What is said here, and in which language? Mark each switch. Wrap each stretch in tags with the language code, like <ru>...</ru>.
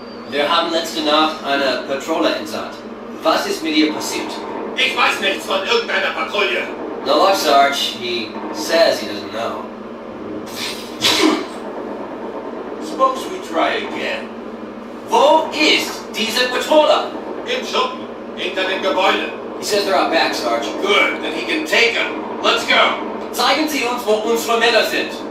<de>Wir haben letzte Nacht eine Patrouille-Einsatz. Was ist mit ihr passiert? Ich weiß nichts von irgendeiner Patrouille.</de> <en>No luck, Sarge. He says he doesn't know. Suppose we try again.</en> <de>Wo ist diese Patrouille? Im Schuppen, hinter dem Gebäude.</de> <en>He says they're out back, Sarge. Good, then he can take them. Let's go.</en> <de>Zeigen Sie uns, wo unsere Männer sind.</de>